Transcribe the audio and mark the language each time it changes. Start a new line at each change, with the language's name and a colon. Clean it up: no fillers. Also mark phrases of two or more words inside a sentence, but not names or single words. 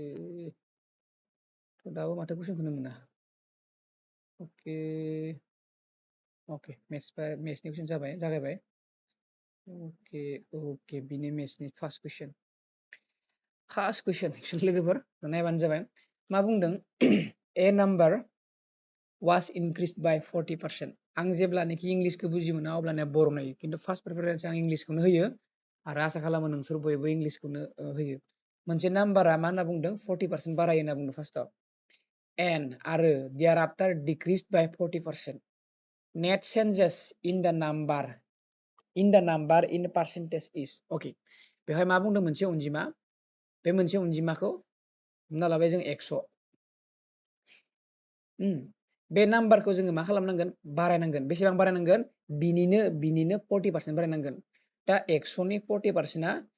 Bodo: दाबो माथो कुइसनखौनो मोना अके मेथ्सनि कुइसन जागायबाय अके बिनि मेथ्सनि
English: first question actually
Bodo: लोगोफोर नायबानो जाबाय मा बुंदों
English: a number was increased by 40%।
Bodo: आं जेब्लानोखि इंलिसखौ बुजि मोना अब्लाना बर' नायो खिन्थु
English: first preference
Bodo: आं इंलिसखौनो होयो आरो आसा खालामो नोंसोर बयबो इंलिसखौनो होयो मोनसे नाम्बारा मा होनना बुंदों 40% बारायो होनना बुंदों फार्स्टआव एन्ड आरो
English: thereafter decreased by 40%. net changes in the number in percentage is
Bodo: अके बेवहाय मा बुंदों मोनसे अनजिमा बे मोनसे अनजिमाखौ हमना लाबाय जों 100 बे नाम्बारखौ जोङो मा खालामनांगोन बारायनांगोन बेसेबां बारायनांगोन बिनिनो 40% बारायनांगोन दा 100नि 40%आ